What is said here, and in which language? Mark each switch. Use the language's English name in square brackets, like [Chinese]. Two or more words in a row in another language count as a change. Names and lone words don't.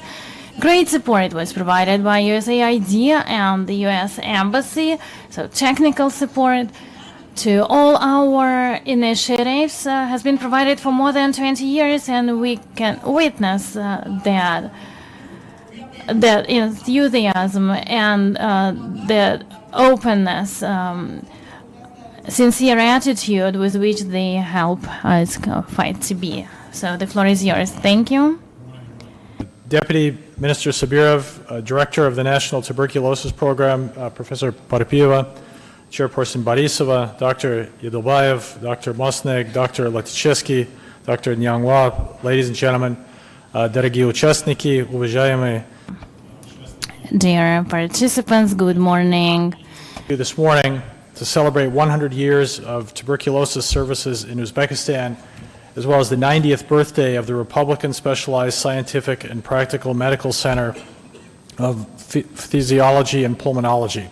[English] Great support was provided by USAID and the US Embassy, so technical support to all our initiatives has been provided for more than 20 years, and we can witness that enthusiasm and that openness, sincere attitude with which they help us fight TB. So the floor is yours. Thank you. Deputy Minister Sabirov, Director of the National Tuberculosis Program, Professor Parpieva, Chairperson Borisova, Dr. Yadulbayev, Dr. Mosneg, Dr. Latichevsky, Dr. Nyangwa, ladies and gentlemen, [Russian] дорогие участники, уважаемые. [English] Dear participants, good morning. This morning to celebrate 100 years of tuberculosis services in Uzbekistan, as well as the 90th birthday of the Republican Specialized Scientific and Practical Medical Center of Phthisiology and Pulmonology.